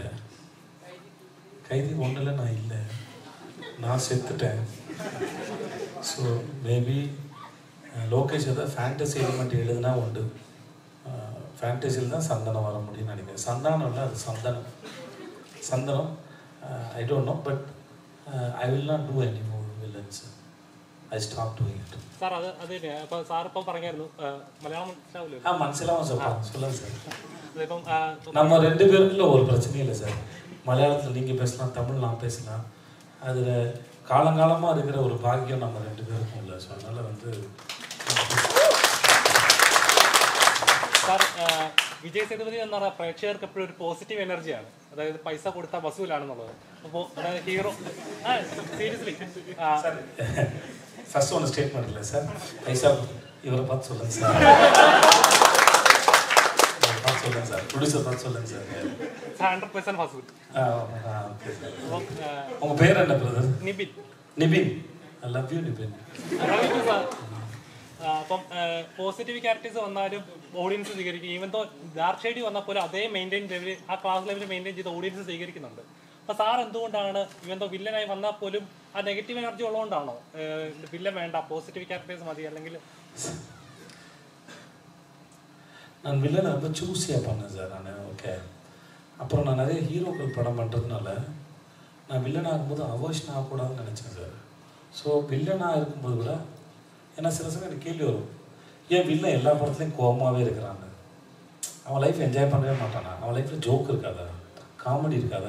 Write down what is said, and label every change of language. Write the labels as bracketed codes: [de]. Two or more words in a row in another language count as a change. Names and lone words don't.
[ta] கைதி 1ல் நான் இல்லை, நான் செத்துட்டேன். [en] so maybe [ta] லோகேஷ் ஏதாவது [en] fantasy element [ta] எழுதுனா உண்டு. ஃபேண்டசியில் தான் சந்தனம் வர முடியும்னு நினைக்கிறேன். சந்தானம் இல்லை, அது சந்தனம். [en] I don't know, but I will not do any more villains. I stop doing it. [ml] സാർ അത് ഇപ്പോൾ സാർ ഇപ്പം പറഞ്ഞായിരുന്നു മലയാളം മനസ്സിലാവില്ല. [ta] മനസ്സിലാവും சார், சொல்லுங்க சார். நம்ம 2 பேருக்குள்ள ஒரு பிரச்சனையும் இல்லை சார். மலையாளத்தில் நீங்கள் பேசலாம், தமிழ் நான் பேசலாம். அதில் காலங்காலமாக இருக்கிற ஒரு பாக்கியம் நம்ம 2 பேருக்கும் இல்லை. ஸோ அதனால் [ml] சார் വിജയ് സേതുപതി എന്ന് പറഞ്ഞാൽ പ്രേക്ഷകർക്ക് എപ്പോഴും ഒരു [en] positive energyയാണ്. [ml] അതായത് പൈസ കൊടുത്താൽ വസൂലാണെന്നുള്ളത്. അപ്പോൾ അതായത് [en] hero seriously [ta] ஃபர்ஸ்ட் ஒன்று ஸ்டேட்மெண்ட் இல்லை சார். பைசா இவரை பார்த்து சொல்லுங்க சார். பார்த்து சொல்லுங்க சார். ப்ரொடியூசர் பார்த்து சொல்லுங்க சார். 100% வசூல். ஓகே சார். உங்கள் பேர் என்ன பிரதர்? நிபின். [en] நிபின். I love you நிபின். [ml] അപ്പം [en] positive characters [ml] വന്നാലും ഓഡിയൻസ് സ്വീകരിക്കും. [en] even though dark shade [ml] വന്നാൽ പോലും അതേ [en] maintain level, [ml] ആ [en] class level maintain [ml] ചെയ്ത് ഓഡിയൻസ് സ്വീകരിക്കുന്നുണ്ട്. അപ്പോൾ സാർ എന്തുകൊണ്ടാണ് [en] even though [ml] വില്ലനായി വന്നാൽ പോലും ആ [en] negative energy [ml] ഉള്ളതുകൊണ്ടാണോ വില്ലൻ വേണ്ട, [en] positive characters [ml] മതി? അല്ലെങ്കിൽ [ta] நான் வில்லனை ரொம்ப சூஸியாக பண்ணேன் சார் நான். ஓகே, அப்புறம் நான் நிறைய ஹீரோக்கள் படம் பண்ணுறதுனால நான் வில்லனாக இருக்கும்போது அவாய்ஷன் ஆகக்கூடாதுன்னு நினச்சேன் சார். ஸோ வில்லனாக இருக்கும்போது கூட ஏன்னா சில சமயம் எனக்கு கேள்வி வரும், ஏன் வில்லன் எல்லா படத்துலையும் கோபமாகவே இருக்கிறாங்க, அவன் [en] life enjoy [ta] பண்ணவே மாட்டானா, அவன் லைஃப்பில் ஜோக் இருக்காதா, காமெடி இருக்காதா?